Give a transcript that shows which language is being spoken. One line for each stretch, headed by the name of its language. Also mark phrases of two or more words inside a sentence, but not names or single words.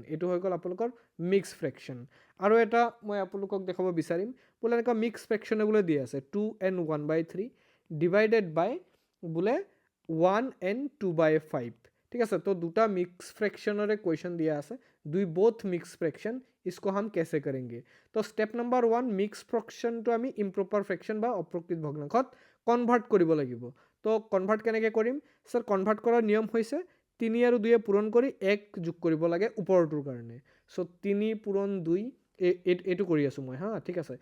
Assamese: এইটো হৈ গ'ল আপোনালোকৰ
English: mix fraction.
Assamese: আৰু এটা মই আপোনালোকক দেখাব বিচাৰিম, বোলে এনেকুৱা
English: mix fractione
Assamese: বোলে দি আছে 2n 1/3
English: divided by
Assamese: বোলে 1n 2/5। ঠিক আছে। তো দুটা
English: mix fractionre
Assamese: কুৱেশ্যন দিয়া আছে, দুই
English: both mix fraction,
Hindi: इसको हम कैसे करेंगे। तो
English: step number
Assamese: 1
English: mix fractionto
Assamese: আমি
English: improper fraction
Assamese: বা অপ্ৰকৃত ভগ্নাংশত কনভাৰ্ট কৰিব লাগিব। তো কনভাৰ্ট কেনেকৈ কৰিম, স্যাৰ কনভাৰ্ট কৰাৰ নিয়ম হৈছে 3 আৰু 2 পূৰণ কৰি 1 যোগ কৰিব লাগে ওপৰটোৰ কাৰণে। চ' 3 পূৰণ 2 এইটো কৰি আছোঁ মই, হা, ঠিক আছে।